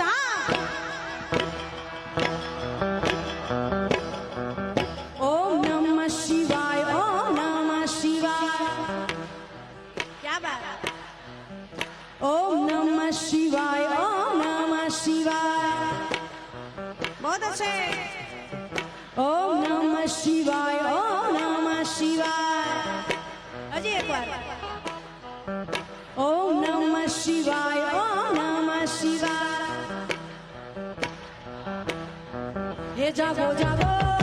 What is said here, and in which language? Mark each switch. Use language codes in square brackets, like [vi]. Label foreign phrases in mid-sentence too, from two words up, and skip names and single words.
[sa] હા, ओम नमः शिवाय, ओम नमः शिवाय. [gu] ક્યાં વાત. [sa] ओम नमः शिवाय, ओम नमः शिवाय. [hi] बहुत अच्छे. [sa] ओम नमः शिवाय, ओम नमः शिवाय. [hi] अजी एक बार. [sa] ओम नमः शिवाय, ओम नमः शिवाय. [hi] हे जागो जागो